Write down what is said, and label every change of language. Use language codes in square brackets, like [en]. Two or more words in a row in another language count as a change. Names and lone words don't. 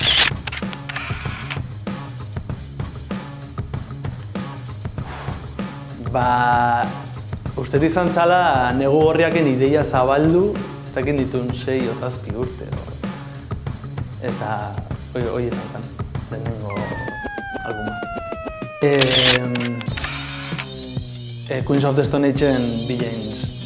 [eu] Uste izan zala negu gorriaken ideia zabaldu, ez dakit ditun 6 o 7 urte. Eta hori izan zen, lehenengo albuma. Queens of the Stone Age-en Bill James.